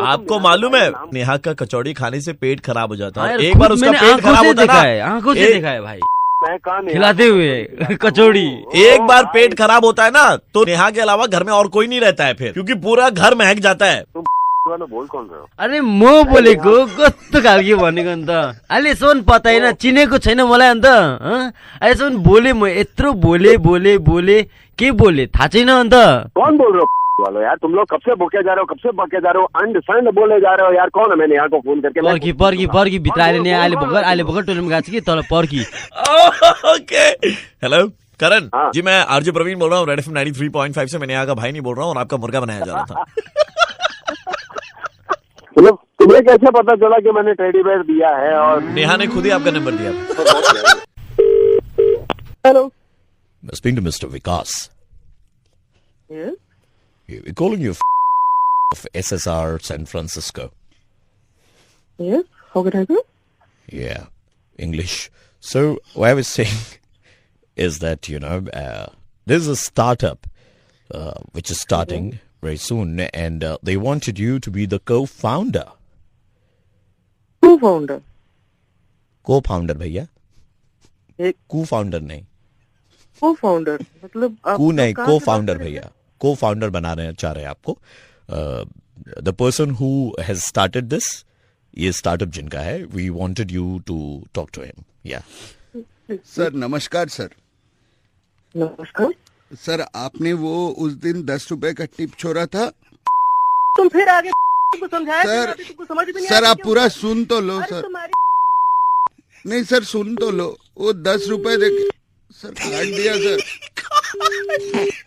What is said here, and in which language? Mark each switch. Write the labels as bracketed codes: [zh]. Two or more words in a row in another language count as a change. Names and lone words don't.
[hi] आपको मालूम है नेहा का कचौड़ी खाने से पेट खराब हो जाता है। हाँ, एक बार उसका पेट खराब होता देखा है, आंखों से देखा है भाई। मैं कहा नेहा खिलाते हुए कचौड़ी। एक बार पेट खराब होता है ना तो नेहा के अलावा घर में और कोई नहीं रहता है फिर, क्योंकि पूरा घर महक जाता है। वाला बोल कौन रहे हो? [ne] अरे म बोलेको कस्तो खालके भनेको अन्त अहिलेसम्म पता होइन, चिनेको छैन मलाई अन्त अहिलेसम्म बोले म यत्रो बोले बोले बोले के बोले थाहा छैन अन्त। [hi] कौन बोल रहे हो वालो यार? तुम लोग कब से बोके जा रहे हो, कब से बके जा रहे हो, अंड बोले जा रहे हो यार। कौन है? मैंने यहाँ को फोन करके [ne] पर्खी पर्खी पर्खी भित्र आएर नि अहिले भर्खर टोलमा गएको छ कि तल पर्खी। [en] okay hello Karan [hi] हाँ। जी, मैं आरजे प्रवीण बोल रहा हूँ, रेड एफएम 93.5 से। मैंने यहाँ का भाई नहीं बोल रहा हूँ, और आपका मुर्गा बनाया जा रहा था। मतलब तुम्हें कैसे पता चला कि मैंने टेडी बेयर दिया है? और नेहा ने खुद ही आपका नंबर दिया। हेलो, [en] Speaking to Mr. Vikas. Yes? We're calling you of SSR San Francisco. Yes, how can I help you? Yeah, English. So what I was saying is that, there's a startup which is starting very soon, and they wanted you to be the co-founder. Co-founder? [hi] Co-founder भैया, co-founder नहीं, Co-founder मतलब को नहीं, co-founder भैया, co-founder बना रहे हैं, चाह रहे हैं आपको। [en] The person who has started this, [hi] ये startup जिनका है, [en] we wanted you to talk to him. Yeah. [hi] सर नमस्कार सर। नमस्कार सर आपने वो उस दिन 10 रुपए का टिप छोड़ा था। तुम फिर आगे तुमको समझाया सर कि तुमको समझ भी नहीं सर आया आप कि पूरा सुन तो लो अरे सर। तुम्हारी नहीं सर सुन तो लो, वो 10 रुपए देके सर काट दिया सर।